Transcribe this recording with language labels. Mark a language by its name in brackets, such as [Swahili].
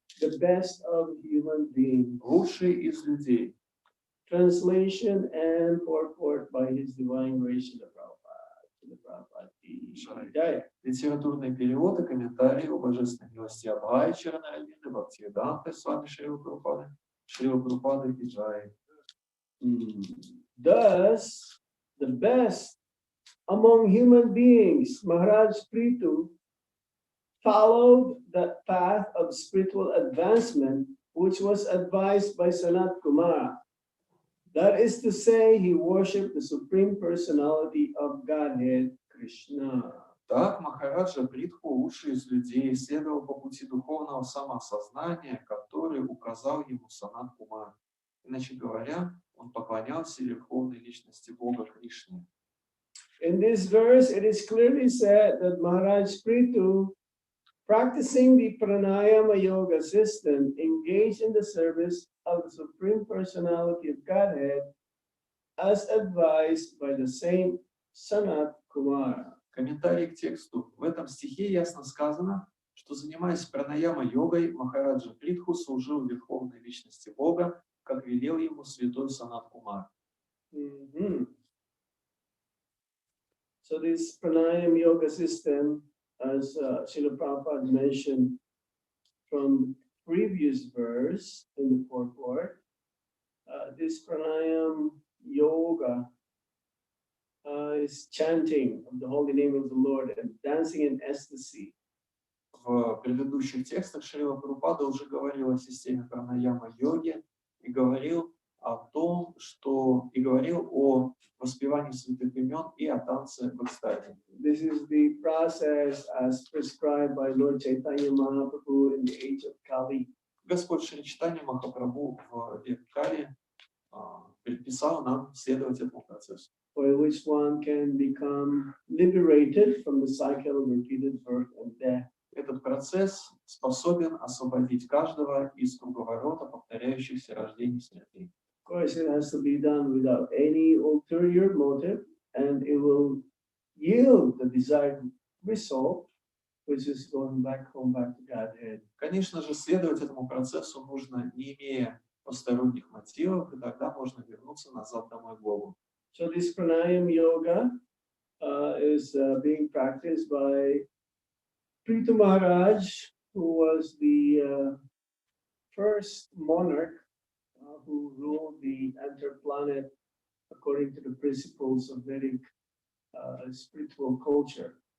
[English] the best of human beings. [Russian] лучший из людей. [English] Translation and purport by His Divine Grace Srila Prabhupada. [Hindi] Srila Prabhupada ki Jai. [Russian] Литературный перевод и комментарий о божественной милости Абхай, Джанарданы, Бхактивиданты, Свами Шрила Прабхупады, Шрила Прабхупады ки Джай. [English] Thus, the best among human beings, Maharaj Prithu, followed the path of spiritual advancement, which was advised by Sanat Kumara. That is to say, he worshipped the Supreme Personality of Godhead, Krishna. [Russian] Так Махараджа Притху, лучший из людей, следовал по пути духовного самоосознания, который указал ему Санат Кумар. Иначе говоря, он поклонялся верховной личности Бога Кришны. [English] In this verse, it is clearly said that Maharaj Prithu, practicing the pranayama yoga system, engaged in the service of the Supreme Personality of Godhead as advised by the same Sanat Kumara. [Russian] Комментарий к тексту. В этом стихе ясно сказано, что, занимаясь пранаяма-йогой, Махараджа Притху служил верховной личности Бога, как велел ему святой Санат Кумар. [English] So this pranayama yoga system, as Srila Prabhupada mentioned from the previous verse in the purport, this pranayama yoga is chanting of the holy name of the Lord and dancing in ecstasy. [Russian] В предыдущих текстах Шрила Прабхупада уже говорил о системе пранаяма-йоги и говорил о том, что и говорил о воспевании святых имен и о танце в экстазе. [English] This is the process as prescribed by Lord Chaitanya Mahaprabhu in the age of Kali. [Russian] Господь Шри Чайтанья Махапрабху в век Кали предписал нам следовать этому процессу, [English] by which one can become liberated from the cycle of repeated birth and death. [Russian] Этот процесс способен освободить каждого из круговорота повторяющихся рождений и смертей. [English] Of course, it has to be done without any ulterior motive, and it will yield the desired result, which is going back home, back to Godhead. [Russian] Конечно же, следовать этому процессу нужно, не имея посторонних мотивов, и тогда можно вернуться назад домой к Богу. [English] So this pranayama yoga is being practiced by Prithu Maharaj, who was the first monarch who ruled the interplanet according to the principles of Vedic spiritual culture.